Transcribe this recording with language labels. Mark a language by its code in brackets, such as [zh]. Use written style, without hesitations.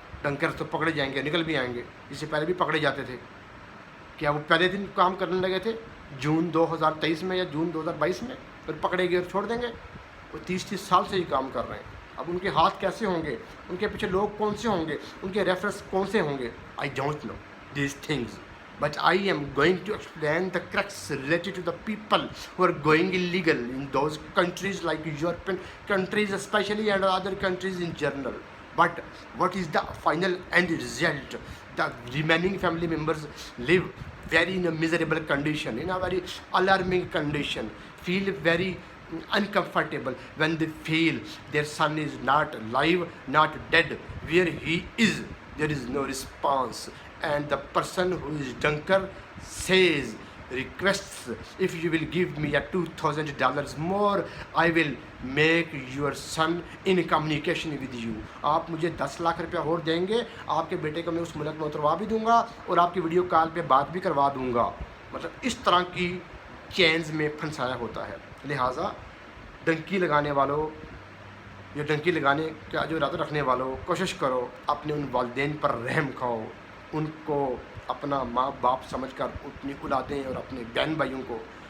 [hi] Dunker तो पकड़े जाएंगे, निकल भी आएंगे, इससे पहले भी पकड़े जाते थे। क्या वो पहले दिन काम करने लगे थे जून 2023 में या जून 2022 में, फिर पकड़े गए और छोड़ देंगे? वो 30-30 साल से ही काम कर रहे हैं। अब उनके हाथ कैसे होंगे, उनके पीछे लोग कौन से होंगे, उनके रेफरेंस कौन से होंगे? I don't know these things, [en] but I am going to explain the crux related to the people who are going illegal in those countries like European countries especially and other countries in general. But what is the final end result? The remaining family members live very in a miserable condition, in a very alarming condition, feel very uncomfortable when they feel their son is not alive, not dead. Where he is, there is no response. And the person who is drunker says, requests, if you will give me a $2,000 more, I will make your son in communication with you. [hi] आप मुझे 10 लाख रुपया और देंगे, आपके बेटे को मैं उस मुल्क में उतरवा भी दूंगा और आपकी वीडियो कॉल पे बात भी करवा दूंगा। मतलब इस तरह की चेन्स में फंसाया होता है। लिहाजा डंकी लगाने वालों या डंकी लगाने का जो इरादा रखने वालों, कोशिश करो अपने उन वालिदैन पर रहम खाओ, उनको अपना माँ बाप समझकर उतनी औलादें और अपने बहन भाइयों को